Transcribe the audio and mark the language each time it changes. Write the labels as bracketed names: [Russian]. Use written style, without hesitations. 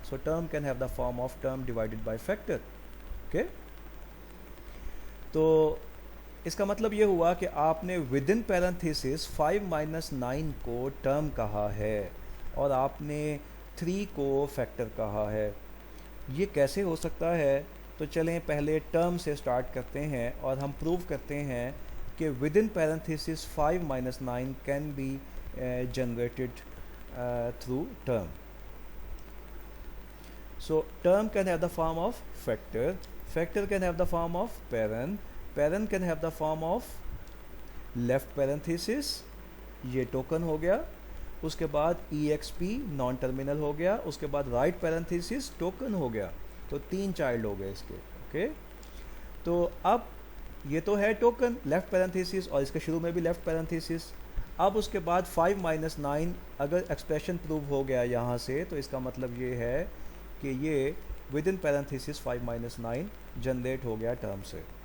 [Urdu] So term can have the form of term divided by factor. Okay, تو اس کا مطلب یہ ہوا کہ آپ نے ود ان پیرنتھیسس 5 - 9 کو ٹرم کہا ہے اور آپ نے 3 کو فیکٹر کہا ہے. یہ کیسے ہو سکتا ہے؟ تو چلیں پہلے ٹرم سے سٹارٹ کرتے ہیں اور ہم پروو کرتے ہیں کہ with in parenthesis 5 - 9 [English] Can be generated through term. So term can have the form of factor, factor can have the form of parent, parent can have the form of left parenthesis, [Urdu] یہ token ہو گیا. اس کے بعد EXP non terminal ہو گیا. اس کے بعد right parenthesis token ہو گیا. تو 3 child ہو گئے اس کے. اوکے، تو اب یہ تو ہے ٹوکن لیفٹ پیرنتھیسس اور اس کے شروع میں بھی لیفٹ پیرنتھیسس. اب اس کے بعد 5 - 9 اگر ایکسپریشن پروو ہو گیا یہاں سے تو اس کا مطلب یہ ہے کہ یہ ود ان پیرنتھیسس 5 - 9 جنریٹ ہو گیا ٹرم سے.